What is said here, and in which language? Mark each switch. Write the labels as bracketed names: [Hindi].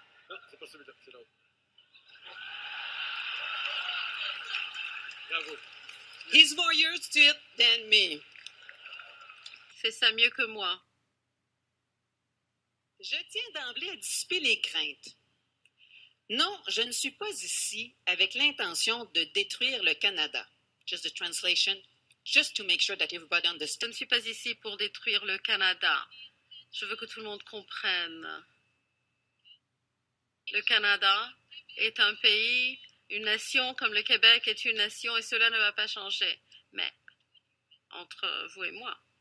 [French] Non, c'est pas celui-là, c'est l'autre. Bravo. [English] He's more used to it than me. [French] Fais ça mieux que moi. Je tiens d'emblée à dissiper les craintes. Non, je ne suis pas ici avec l'intention de détruire le Canada. [English] Just the translation, just to make sure that everybody [French] Je [English] understands. [French] ne suis pas ici pour détruire le Canada. Je veux que tout le monde comprenne. Le Canada est un pays, une nation comme le Québec est une nation et cela ne va pas changer. Mais entre vous et moi,